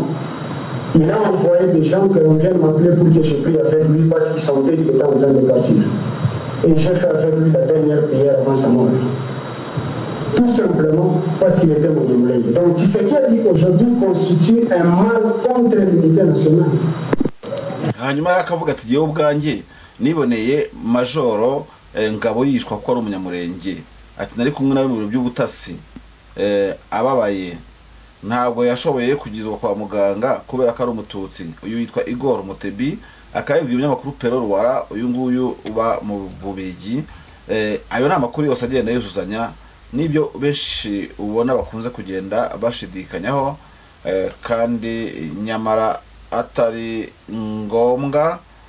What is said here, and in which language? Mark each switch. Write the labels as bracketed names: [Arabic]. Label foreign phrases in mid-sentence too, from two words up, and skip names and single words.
[French] Il a envoyé des gens que l'on vienne m'appeler pour que je prie avec lui parce qu'il sentait qu'il était en train de partir. Et j'ai fait avec lui la dernière prière avant sa mort. Tout simplement parce qu'il était mon Nyamulenge. Donc ce qui a dit aujourd'hui constitue un mal contre l'unité nationale. [Kinyarwanda] hanyuma akavuga ati giye ubwanjye niboneye majoro ngabo yishwa ko ari umunyamurenge ati nari kumwe nawe mu biro by'ubutasi ababaye ntabwo yashoboye kugizwa kwa muganga kubera ko ari umututsi uyu yitwa Igor Mutebi akabibwira umunyamakuru Pero Rwara uyu nguyu uba mu Bubigi ayo na makuru yose agenda yuzuzanya nibyo benshi ubona bakunze kugenda bashidikanyaho kandi nyamara atari ngombwa